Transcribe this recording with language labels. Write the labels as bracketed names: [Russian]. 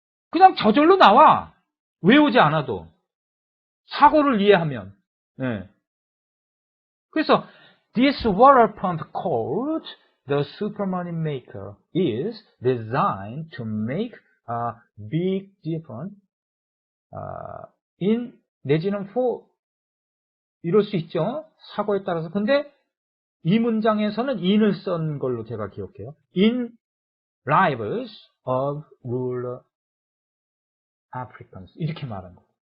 [Korean] 그냥 저절로 나와. 외우지 않아도 사고를 이해하면. 네. 그래서 [English] this water pump called the super money maker is designed to make a big difference in [Korean] 내지는 [English] for [Korean] 이럴 수 있죠. 사고에 따라서. 근데 이 문장에서는 in을 쓴 걸로 제가 기억해요. [English] in lives of rural Africans [Korean] 이렇게 말한 거.